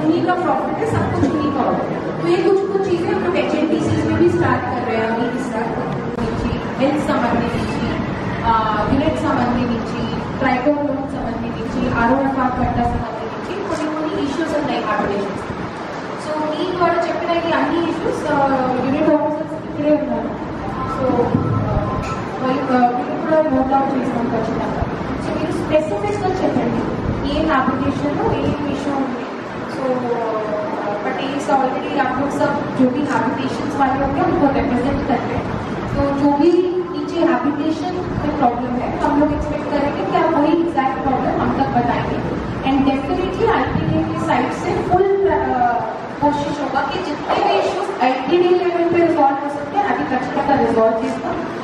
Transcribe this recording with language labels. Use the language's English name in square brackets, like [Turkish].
[Hindi] उन्हीं का प्रॉफिट है, सब कुछ उन्हीं का होता है। तो ये कुछ चीजें हम लोग एचएनटीसी में भी स्टार्ट कर रहे हैं अभी इस हेल्थ संबंधी विलेज संबंधी ट्राइकोलोन संबंधी आरोग्य पट्टा संबंधी [Telugu] కొన్ని ఇష్యూస్ ఉన్నాయి హార్టికల్చర్. సో మీకు కూడా చెప్పిన ఈ అన్ని ఇష్యూస్ యూనిట్ ఆఫీసర్స్ ఇక్కడే ఉన్నారు. సో వాళ్ళు కూడా నోట్ అవుట్ చేస్తాం ఖచ్చితంగా. సో మీరు స్పెసిఫిక్గా చెప్పండి ఏం एप्लीकेशन ఏం విషయం ఉంది. [Hindi] సో बट ये ऑलरेडी आप लोग सब जो भी एप्लीकेशंस वाले होंगे उनको रिप्रेजेंट करते हैं. तो जो भी नीचे एप्लीकेशन में प्रॉब्लम है हम लोग एक्सपेक्ट करेंगे कि आप वही एग्जैक्ट प्रॉब्लम हम तक बताएंगे एंड डेफिनेटली आईटीडीए की साइड से फुल कोशिश होगा कि जितने भी इश्यूज आईटीडीए लेवल पे रिजॉल्व हो सकते हैं अभी [Telugu] ఖచ్చితంగా [Hindi] रिजॉल्व చేస్తాం.